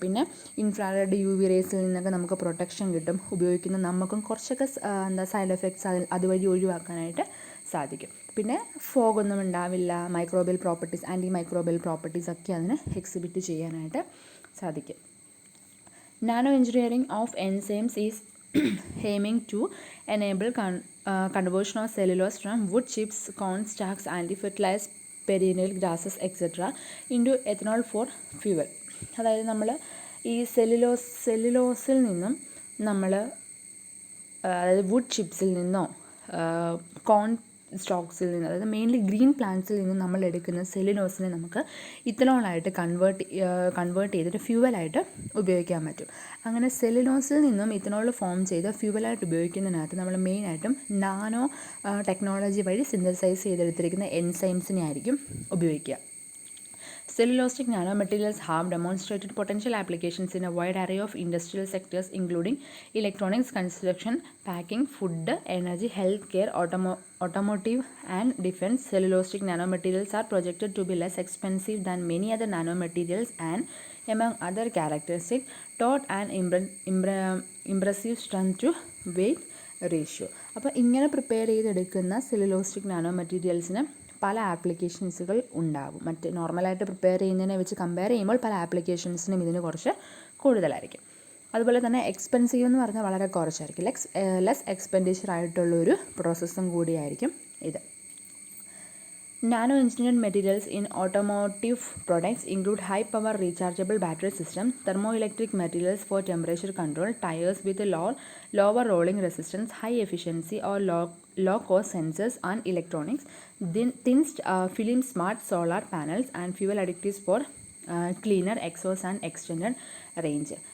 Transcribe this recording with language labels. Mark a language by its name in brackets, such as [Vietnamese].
[Malayalam] പിന്നെ infrared UV റേസിൽ നിന്നൊക്കെ നമുക്ക് പ്രൊട്ടക്ഷൻ കിട്ടും. ഉപയോഗിക്കുന്ന നമുക്കും കുറച്ചൊക്കെ സൈഡ് എഫക്ട്സ് അതുവഴി ഒഴിവാക്കാനായിട്ട് സാധിക്കും. പിന്നെ ഫോഗൊന്നും ഉണ്ടാവില്ല, microbial properties, anti microbial properties ഒക്കെ അതിന് എക്സിബിറ്റ് ചെയ്യാനായിട്ട് സാധിക്കും. [English] Nano engineering of enzymes is aiming to enable conversion of cellulose from wood chips, corn stalks, anti-fertilized perennial grasses etc. into ethanol for fuel. [Malayalam] അതായത് നമ്മൾ ഈ സെല്ലുലോസിൽ നിന്നും നമ്മൾ, അതായത് വുഡ് ചിപ്സിൽ നിന്നോ കോൺ സ്റ്റോക്സിൽ നിന്ന്, അതായത് മെയിൻലി ഗ്രീൻ പ്ലാന്റ്സിൽ നിന്നും നമ്മൾ എടുക്കുന്ന സെല്ലുലോസിനെ നമുക്ക് ഇത്തനോളായിട്ട് കൺവേർട്ട് ചെയ്തിട്ട് ഫ്യൂവലായിട്ട് ഉപയോഗിക്കാൻ പറ്റും. അങ്ങനെ സെല്ലുലോസിൽ നിന്നും ഇത്തനോൾ ഫോം ചെയ്ത് ഫ്യൂവലായിട്ട് ഉപയോഗിക്കുന്നതിനകത്ത് നമ്മൾ മെയിനായിട്ടും നാനോ ടെക്നോളജി വഴി സിന്തസൈസ് ചെയ്തെടുത്തിരിക്കുന്ന എൻസൈംസിനെ ആയിരിക്കും ഉപയോഗിക്കുക. [English] Cellulosic nanomaterials have demonstrated potential applications in a wide array of industrial sectors including electronics, construction, packing, food, energy, healthcare, automotive and defense. Cellulosic nanomaterials are projected to be less expensive than many other nanomaterials and among other characteristics taught an impressive strength to weight ratio. [Malayalam] അപ്പോൾ ഇങ്ങനെ prepare ചെയ്തെടുക്കുന്ന സെല്ലുലോസ്റ്റിക് nano മെറ്റീരിയൽസിന് പല ആപ്ലിക്കേഷൻസുകൾ ഉണ്ടാകും. മറ്റ് നോർമലായിട്ട് prepare ചെയ്യുന്നതിനെ വെച്ച് compare ചെയ്യുമ്പോൾ പല ആപ്ലിക്കേഷൻസിനും ഇതിന് കുറച്ച് കൂടുതലായിരിക്കും. അതുപോലെ തന്നെ എക്സ്പെൻസീവ് എന്ന് പറഞ്ഞാൽ വളരെ കുറച്ചായിരിക്കും, ലെസ് എക്സ്പെൻഡിച്ചർ ആയിട്ടുള്ളൊരു പ്രോസസ്സും കൂടിയായിരിക്കും ഇത്. [English] Nano engineered materials in automotive products include high power rechargeable battery system, thermoelectric materials for temperature control, tires with lower rolling resistance, high efficiency or low cost sensors and electronics, thin film smart solar panels and fuel additives for cleaner exhaust and extended range.